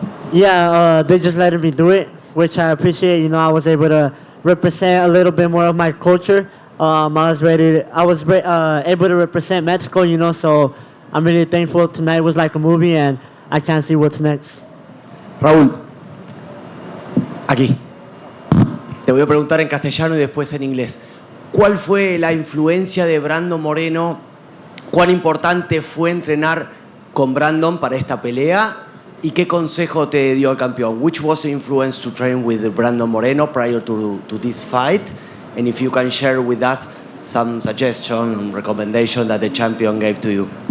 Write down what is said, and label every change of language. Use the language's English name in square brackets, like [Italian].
[English] Yeah, they just let me do it, which I appreciate. You know, I was able to represent a little bit more of my culture. I was able to represent Mexico, you know, so I'm really thankful. Tonight was like a movie, and I can't see what's next. [Spanish] Raúl, aquí. Te voy a preguntar en castellano y después en inglés. ¿Cuál fue la influencia de Brandon Moreno? ¿Cuán importante fue entrenar con Brandon para esta pelea? ¿Y qué consejo te dio el campeón? [English] Which was the influence to train with Brandon Moreno prior to this fight? And if you can share with us some suggestion and recommendation that the champion gave to you.